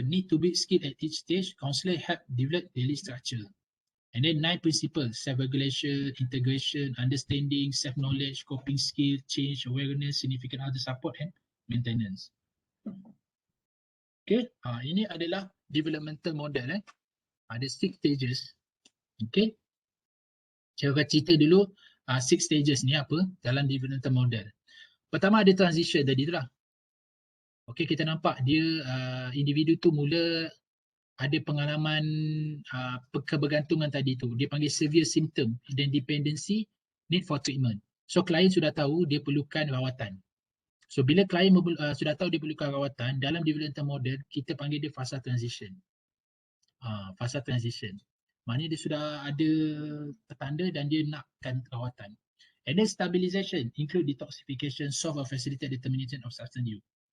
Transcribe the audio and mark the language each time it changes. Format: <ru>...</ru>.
<en>Need to build skill at each stage. Counselor help develop daily structure. And then 9 principles: self-regulation, integration, understanding, self-knowledge, coping skill, change, awareness, significant other support and maintenance.</en> <ms>Okay, ini adalah developmental model. Ada 6 stages. Okay, saya akan cerita dulu 6 stages ni apa dalam developmental model. Pertama ada transition tadi tu lah. Okay, kita nampak dia individu tu mula ada pengalaman kebergantungan tadi tu. Dia panggil</ms> <en>severe symptom dan dependency need for treatment.</en> <ms>So klien sudah tahu dia perlukan rawatan. So bila klien sudah tahu dia perlukan rawatan, dalam developmental model kita panggil dia fasa transition. Fasa transition. Maknanya dia sudah ada petanda dan dia nakkan rawatan.</ms> <en>And then stabilization include detoxification, solve or facilitate determination of substance use.</en>